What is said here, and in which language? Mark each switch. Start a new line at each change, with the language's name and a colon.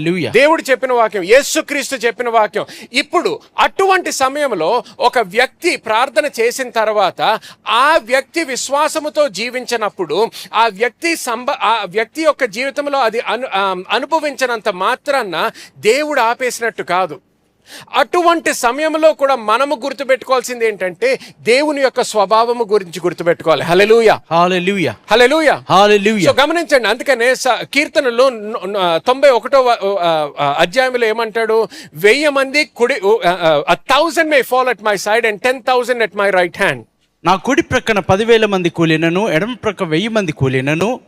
Telugu: దేవుడు చెప్పిన వాక్యం, యేసుక్రీస్తు చెప్పిన వాక్యం. ఇప్పుడు అటువంటి సమయంలో ఒక వ్యక్తి ప్రార్థన చేసిన తర్వాత ఆ వ్యక్తి విశ్వాసముతో జీవించినప్పుడు ఆ వ్యక్తి యొక్క జీవితంలో అది అనుభవించినంత మాత్రాన దేవుడు ఆపేసినట్టు కాదు. అటువంటి సమయంలో కూడా మనము గుర్తుపెట్టుకోవాల్సింది ఏంటంటే దేవుని యొక్క స్వభావము గురించి గుర్తుపెట్టుకోవాలి. హల్లెలూయా, హల్లెలూయా, హల్లెలూయా, హల్లెలూయా. సో గమనించండి, అందుకనే కీర్తనలో 91వ అధ్యాయంలో ఏమంటాడు? 1000 మంది కుడి
English: 1,000 may fall at my side and 10,000 at my right hand.
Telugu: నా కుడి ప్రక్కన 10,000 మంది కూలినను, ఎడమ ప్రక్క 1000 మంది కూలినను,